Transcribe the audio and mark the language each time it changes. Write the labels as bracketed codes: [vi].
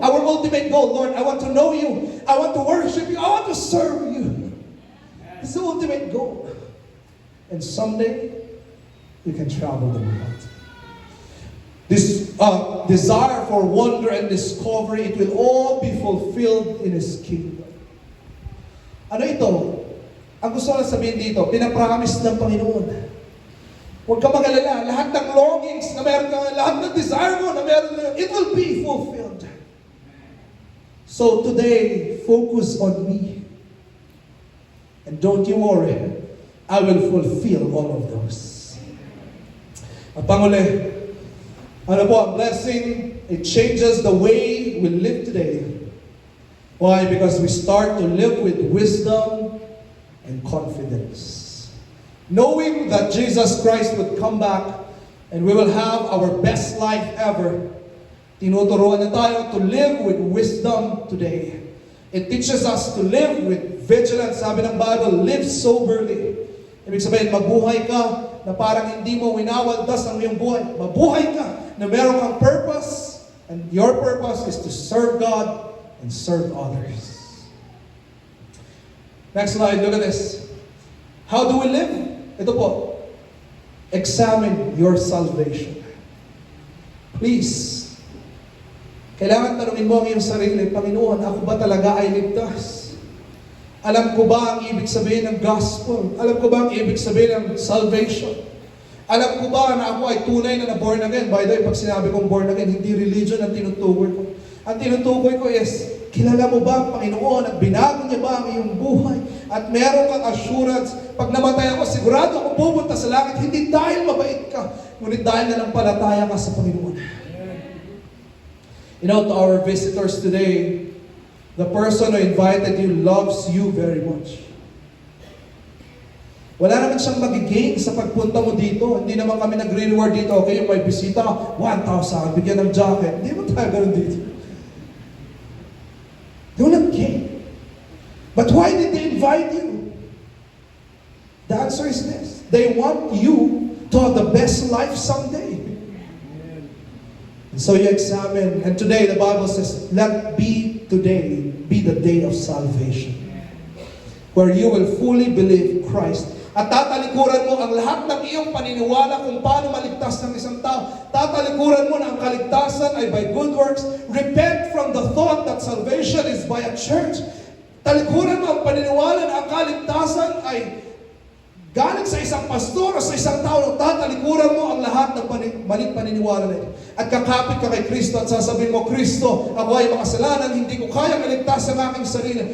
[en] Our ultimate goal, Lord, I want to know You. I want to worship You. I want to serve You. It's the ultimate goal. And someday, you can travel the world. This desire for wonder and discovery, it will all be fulfilled in His kingdom. [tl] Ano ito? Ang gusto ko lang sabihin dito, pinapromise ng Panginoon. Huwag ka mag-alala, lahat ng longings na meron ka, lahat ng desire mo na meron ka, [en] it will be fulfilled. So today, focus on Me. And don't you worry, I will fulfill all of those. [tl] At panguli, ano po, ang blessing, [en] it changes the way we live today. Why? Because we start to live with wisdom and confidence. Knowing that Jesus Christ would come back and we will have our best life ever, [tl] tinuturuan na tayo [en] to live with wisdom today. It teaches us to live with vigilance. [tl] Sabi ng Bible, [en] live soberly. [tl] Ibig sabihin, mabuhay ka na parang hindi mo winawaldas ang iyong buhay. Mabuhay ka na meron kang purpose, [en] and your purpose is to serve God and serve others. Next slide, look at this. How do we live? [tl] Ito po. [en] Examine your salvation. [tl] Please, kailangan tanungin mo ang iyong sarili, Panginoon, ako ba talaga ay ligtas? Alam ko ba ang ibig sabihin ng gospel? Alam ko ba ang ibig sabihin ng salvation? Alam ko ba na ako ay tunay na born again? [en] By the way, [tl] pag sinabi kong born again, hindi religion ang tinutukoy ko. Ang tinutukoy ko is, kilala mo ba ang Panginoon at binago niya ba ang iyong buhay? At meron kang assurance, pag namatay ako, sigurado ako pupunta sa langit, hindi dahil mabait ka, ngunit dahil nanampalataya ka sa Panginoon. [en] You know, to our visitors today, the person who invited you loves you very much. [tl] Wala naman siyang magigain sa pagpunta mo dito. Hindi naman kami nagre-reward dito. Okay, yung may bisita, 1,000, bigyan ng jacket. Hindi mo tayo ganun dito. [en] They will not gain. But why did they invite you? The answer is this. They want you to have the best life someday. And so you examine, and today the Bible says, let today be the day of salvation, where you will fully believe Christ. [tl] At tatalikuran mo ang lahat ng iyong paniniwala kung paano maligtas ng isang tao. Tatalikuran mo na ang kaligtasan ay [en] by good works. Repent from the thought that salvation is by a church. [tl] Talikuran mo ang paniniwala na ang kaligtasan ay galing sa isang pastor o sa isang tao. Tatalikuran tatalikuran mo ang lahat ng maling paniniwala na ito. At kakapit ka kay Kristo at sasabihin mo, Kristo, ako ay makasalanan, hindi ko kayang iligtas ang aking sarili.